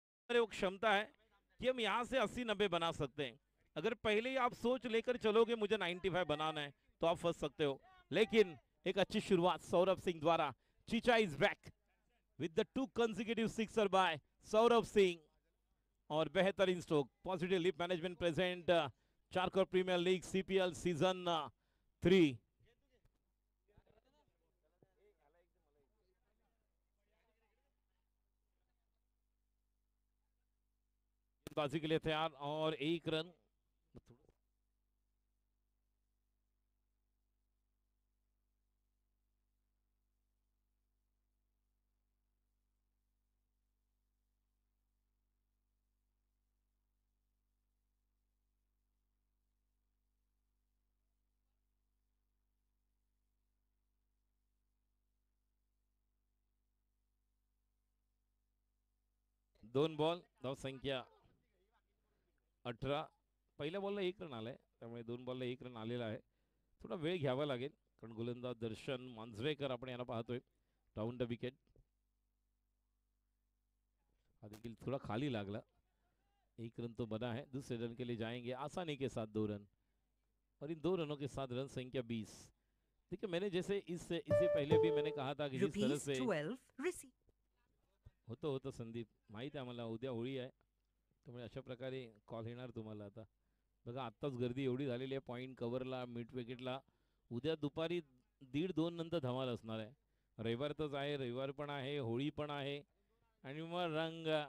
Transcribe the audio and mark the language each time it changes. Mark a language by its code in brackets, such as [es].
[hi] अरे वो क्षमता है कि हम यहाँ से 80-90 बना सकते हैं। अगर पहले ही आप सोच लेकर चलोगे मुझे 95 बनाना है तो आप फंस सकते हो। लेकिन एक अच्छी शुरुआत सौरभ सिंह द्वारा। [en] चीचा is back with the 2 consecutive sixer by [hi] Saurabh Singh और बेहतरीन stroke. Positive lip management present चारकोर premiere league CPL season 3। बाजी के लिए तैयार और 1 रन। [mr] दोन बॉल धाव संख्या 18। पहिल्या बॉलला 1 रन आलाय त्यामुळे 2 बॉलला 1 रन आलेला आहे। थोडा वेळ घ्यावा लागेल कारण गोलंदाज दर्शन मांजरेकर आपण याला पाहतोय राऊंड द विकेट। हा देखील थोड़ा खाली लागला। [hi] 1 रन तो बना है। दूसरे रन के लिए जाएंगे आसानी के साथ 2 रन और इन 2 रनों के साथ रन संख्या 20। देखिए मैंने जैसे इससे पहले भी मैंने कहा था कि जिस तरह से [mr] होतं संदीप माहित आहे आम्हाला उद्या होळी आहे त्यामुळे अशा प्रकारे कॉल येणार तुम्हाला। आता बघा आत्ताच गर्दी एवढी झालेली आहे पॉईंट कव्हरला मिड विकेटला। उद्या दुपारी 1:30-2 नंतर धमाल असणार आहे। रविवार तच आहे रविवार पण आहे होळी पण आहे आणि मग रंग।